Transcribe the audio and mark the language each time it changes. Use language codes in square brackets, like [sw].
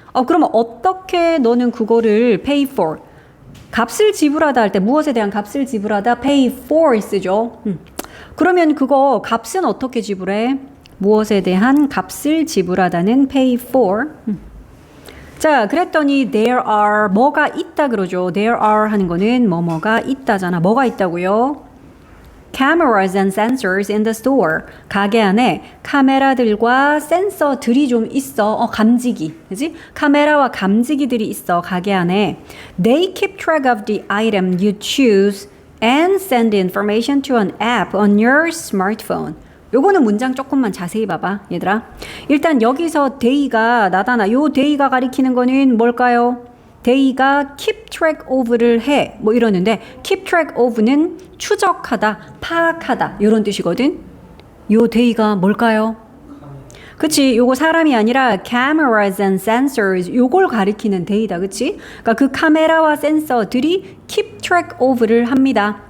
[ko] 그러면 어떻게 너는 그거를 pay for? 값을 지불하다 할 때 무엇에 대한 값을 지불하다 pay for 쓰죠. 그러면 그거 값은 어떻게 지불해? 무엇에 대한 값을 지불하다는 pay for. 자, 그랬더니 there are 뭐가 있다 그러죠. there are 하는 거는 뭐가 있다잖아. 뭐가 있다고요? [en] cameras and sensors in the store. [ko] 가게 안에 카메라들과 센서들이 좀 있어. 감지기. 그지? 카메라와 감지기들이 있어. 가게 안에. [en] They keep track of the item you choose and send information to an app on your smartphone. [ko] 요거는 문장 조금만 자세히 봐봐, 얘들아. 일단 여기서 day가 나타나. 요 day가 가리키는 거는 뭘까요? day가 keep track of 를 해. 뭐 이러는데 keep track of는 추적하다, 파악하다 이런 뜻이거든. 요 day가 뭘까요? 그치? 요거 사람이 아니라 cameras and sensors 요걸 가리키는 day다. 그치? 그러니까 그 카메라와 센서들이 keep track of를 합니다.